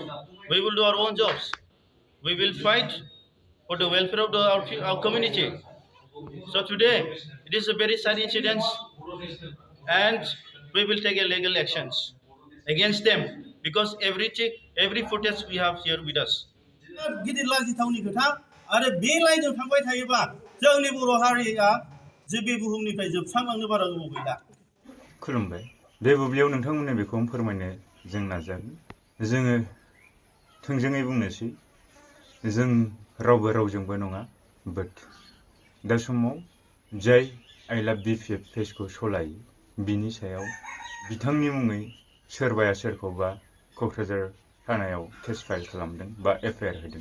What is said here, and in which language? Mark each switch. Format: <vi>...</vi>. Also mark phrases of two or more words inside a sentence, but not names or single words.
<en>We will do our own jobs. We will fight for the welfare of our community. So today, it is a very sad incident, and we will take a legal actions against them because every footage we have here with us.</en> <brx>गिदिर लाजिथावनि खोथा आरो बे लाइनजों थांबाय थायोबा जोंनि बर' हारिया जे बे बुहुमनिफ्राय जोबस्रांलांनो बारा गोबाव गैला। खुलुमबाय। बे बुब्लियाव नोंथांमोननो बेखौ फोरमायनो जों नाजागोन। जोङो थोंजोङै बुंनोसै जों रावबो रावजोंबो नङा, बाट दा समाव जाय आइ लाभ बिपिएफ पेजखौ सलायो बिनि सायाव बिथांनि मुङै सोरबाया सोरखौबा क'क्राझार थानायाव</brx> <en>case file</en> <brx>खालामदों बा एफआइआर होदों।</brx>